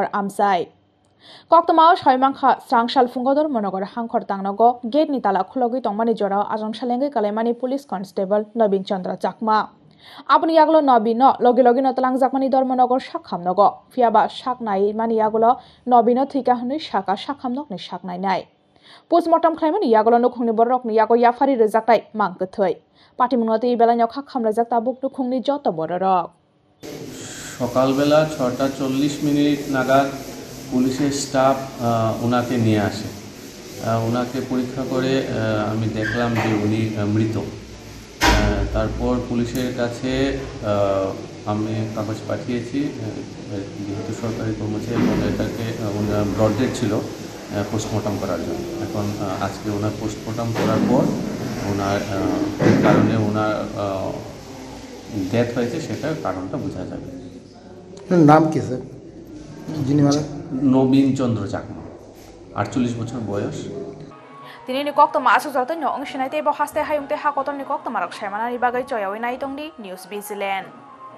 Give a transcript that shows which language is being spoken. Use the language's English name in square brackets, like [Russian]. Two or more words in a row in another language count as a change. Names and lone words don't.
[Kok Borok] आमसाय कक्तमाव सयमांखा स्रांसाल फुंगो धर्मनगर हांखर तांगनगो गेटनि ताला खुलगै तंगमानि जराव आसमसा लेंगै कलायमानि पुलिस कन्स्टेबल नबिन चन्द्र चाकमा आबुनि यागलो नबिनो लगे लगे नतलांगजाकमानि धर्मनगर साखामनगो फियाबा साकनाय मानि यागलो नबिनो थैका हनै साका साखामनगनि साकनायनाय पोस्टमर्टम खालामनानि यागलो नखुंनि बररकनि यागो याफारि रोजाकनाय मांगथै पाटिमुंगते এই বেলায় খাখাম রাজাক তাবুক নখুंनि যত বররক [Bangla] সকালবেলা 6:40 নাগাদ পুলিশের স্টাফ ওনাকে নিয়ে আসে। ওনাকে পরীক্ষা করে আমি দেখলাম যে উনি মৃত। তারপর পুলিশের কাছে আমি কাগজ পাঠিয়েছি, যেহেতু সরকারি কর্মচারী এবং এটাকে ওনার ব্রড ডেট ছিল পোস্টমর্টম করার জন্য। এখন আজকে ওনার পোস্টমর্টম করার পর ওনার কারণে ওনার ডেথ হয়েছে সেটার কারণটা বোঝা যাবে। নাম কি স্যার? যিনি মারা? নবীন চন্দ্র চাকমা, 48 বছর বয়স। [Kok Borok] Tini ni kok tama asu zarto nyong sinai te bo haste hayung te hakoton ni kok tama rak shaimana ni bagai choyawi nai tongdi News Vigilant.